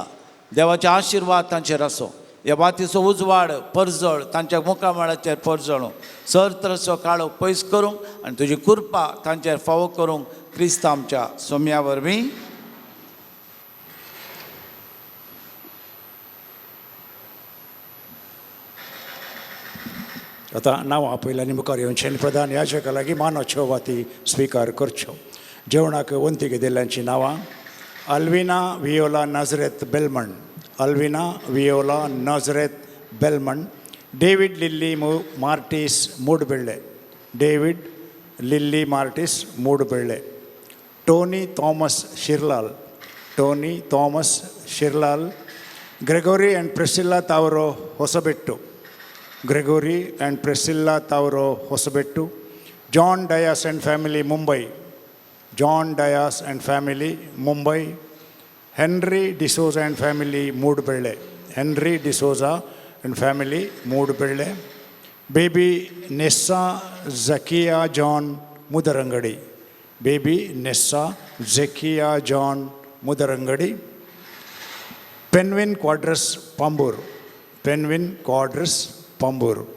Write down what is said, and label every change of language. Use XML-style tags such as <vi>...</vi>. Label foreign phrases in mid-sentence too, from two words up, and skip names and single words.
<kok>देवाचे आशिर्वाद तांचेर आसूं. ह्या बातीचो उजवाड परजळ तांच्या मुखामळाचेर परजळूं सर्तरसो काळो पयस करूंक आनी तुजी कृपा तांचेर फावो करूंक क्रिस्त आमच्या सोम्या वरवीं. आतां नांवां पयल्यानी मुखार येवन शेण प्रधान याजका लागीं मानाच्यो वाती स्विकार करच्यो. जेवणाक वंतिके दिल्ल्यांची नांवां: अल्विना वियोला नाझरेत बेलमंड, अल्विना वियोला नाझरेत बेलमंड, डेविड लिल्ली मार्टिस मूडबिल्ले, डेविड लिल्ली मार्टिस मूडबिल्ले, टोनी थॉमस शिरलाल, टोनी थॉमस शिरलाल, ग्रेगोरी एंड प्रिसिल्ला तावरो होसबेट्टू, ग्रेगोरी एंड प्रिसिल्ला तावरो होसबेट्टू, जॉन डायास</kok> <en>and family</en> <kok>मुंबई, जॉन डायास</kok> <en>and family</en> <kok>मुंबई, हेनरी डिसोजा</kok> <en>and family</en> <kok>मूडबिल्ले, हेनरी डिसोजा</kok> <en>and family</en> <kok>मूडबिल्ले, बेबी नेस्सा झकिया जॉन मुदरंगडी, बेबी नेस्सा झकिया जॉन मुदरंगडी, पेन्विन क्वाड्रस पांबूर, पेन्विन क्वाड्रस पांबूर.</kok>